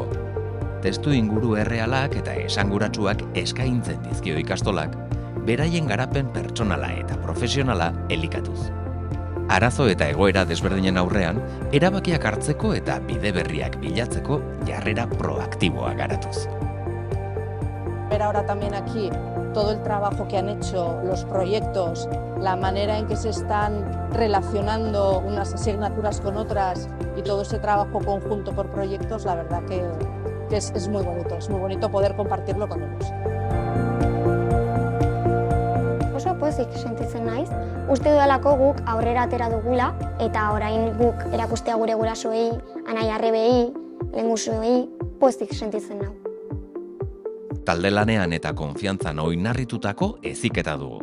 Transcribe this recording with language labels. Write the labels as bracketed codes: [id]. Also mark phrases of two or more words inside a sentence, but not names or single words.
[eu] Testu inguru errealak eta esanguratsuak eskaintzen dizkio ikastolak, beraien garapen pertsonala eta profesionala elikatuz. Arazo eta egoera desberdinen aurrean, erabakiak hartzeko eta bide berriak bilatzeko jarrera proaktiboa garatuz. [es] Ver ahora también aquí todo el trabajo que han hecho, los proyectos, la manera en que se están relacionando unas asignaturas con otras y todo ese trabajo conjunto por proyectos, la verdad que es muy bonito poder compartirlo con ellos. [eu] Oso pozik sentitzen naiz, uste dudalako guk aurrera atera dugula eta orain guk erakustea gure gurasoei, anai arrebei, lehengusuei, pozik sentitzen nau. Talde lanean eta konfiantzan oinarritutako heziketa dugu.